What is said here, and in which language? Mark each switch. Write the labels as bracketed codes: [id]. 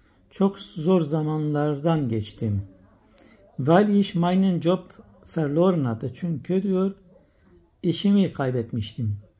[tr] Çok zor zamanlardan geçtim. [de] Weil ich meinen Job verloren hatte. [tr] Çünkü diyor, işimi kaybetmiştim.